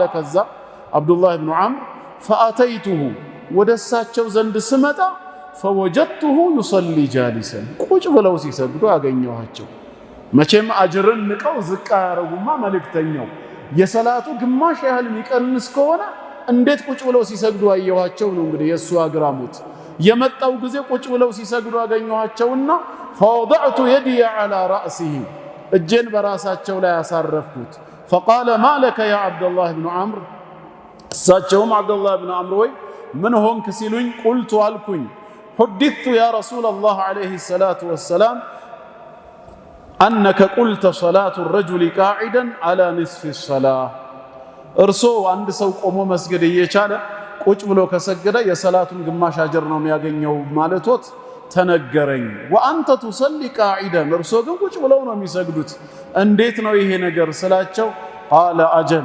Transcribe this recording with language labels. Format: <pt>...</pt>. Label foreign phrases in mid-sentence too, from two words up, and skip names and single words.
<am>ከዛ አብዱላህ ብኑ ዐምር ፈአተይቱሁ ወደሳቸው ዘንድ ስመጣ</am> <ar>فوجدته يصلي جالسا</ar> <am>ቁጭ ብለው ሲሰግዱ አገኘኋቸው። መቼም አጅርን ንቀው ዝቅ ያረጉማ መልእክተኛው የሰላቱ ግማሽ ያህል የሚቀንስ ከሆነ እንዴት ቁጭ ብለው ሲሰግዱ አየኋቸው ነው እንግዲህ የሱ አግራሞት። የመጣው ጊዜ ቁጭ ብለው ሲሰግዱ አገኘኋቸውና</am> <ar>فوضعت يدي على رأسه</ar> <am>እጄን በራሳቸው ላይ ያሳረፍኩት።</am> <ar>فقال ما لك يا عبد الله بن عمرو</ar> <am>እሳቸውም አብዱላህ ብን ዐምር ወይ ምን ሆንክ ሲሉኝ ቁልቱ አልኩኝ</am> <ar>حدثت يا رسول الله عليه الصلاة والسلام أنك قلت صلاة الرجل قاعدا على نصف الصلاة</ar> <am>እርሶ አንድ ሰው ቆሞ መስገድ እየቻለ ቁጭ ብሎ ከሰገደ የሰላቱን ግማሽ አጅር ነው የሚያገኘው ማለቶት ተነገረኝ።</am> <ar>وأنت تصلي قاعدا</ar> <am>እርሶ ግን ቁጭ ብለው ነው የሚሰግዱት፣ እንዴት ነው ይሄ ነገር ስላቸው</am> <ar>قال أجل</ar>